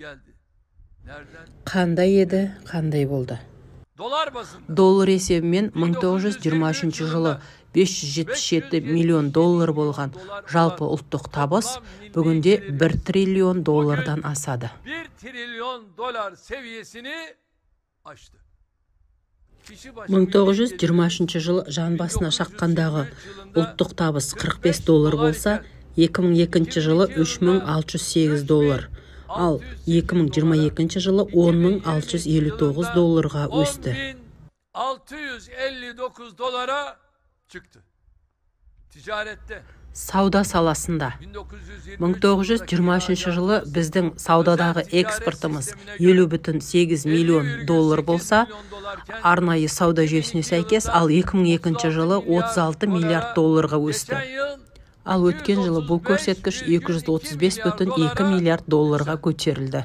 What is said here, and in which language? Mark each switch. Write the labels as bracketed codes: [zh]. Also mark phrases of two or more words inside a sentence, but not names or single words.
[kk] Қандай еді, қандай болды? Доллар есебімен 1923 жылы 577 миллион доллар болған жалпы ұлттық табыс бүгінде 1 триллион доллардан асады. [tr] 1 триллион доллар seviyesini aştı. 1923 жылы жан басына шаққандағы ұлттық табыс 45 доллар болса, 2002 жылы 3608 доллар, ал 2022 жылы 10.659 долларға өсті. 10.659 dolara çıktı. Ticarette. [kk] Сауда саласында 1923 жылы біздің саудадағы экспортымыз 50,8 миллион доллар болса, арнайы сауда жүйесіне сәйкес, ал 2002 жылы 36 миллиард долларға өсті. Ал өткен жылы бұл көрсеткіш 235,2 миллиард долларға көтерілді.